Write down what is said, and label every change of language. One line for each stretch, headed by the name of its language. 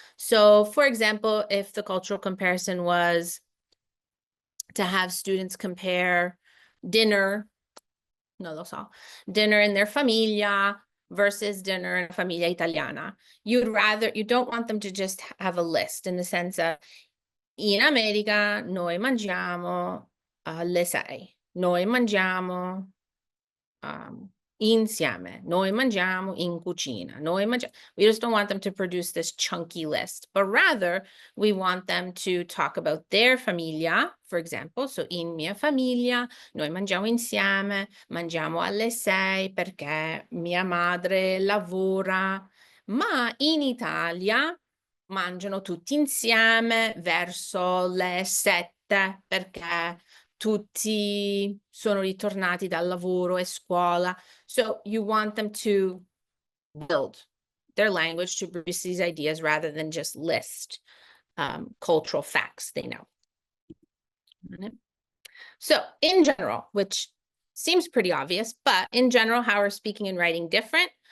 English: So for example, if the cultural comparison was to have students compare dinner, dinner in their famiglia versus dinner in a famiglia italiana, you don't want them to just have a list in the sense of, in America
Italian: noi mangiamo alle 6. Noi mangiamo insieme. Noi mangiamo in cucina. Noi mangiamo.
English: We just don't want them to produce this chunky list, but rather we want them to talk about their famiglia, for example. So
Italian: in mia famiglia, noi mangiamo insieme, mangiamo alle 6 perché mia madre lavora, ma in Italia mangiano tutti insieme verso le 7 perché tutti sono ritornati dal lavoro e scuola.
English: So you want them to build their language to produce these ideas rather than just list cultural facts they know. So in general, which seems pretty obvious, but in general, how are speaking and writing different?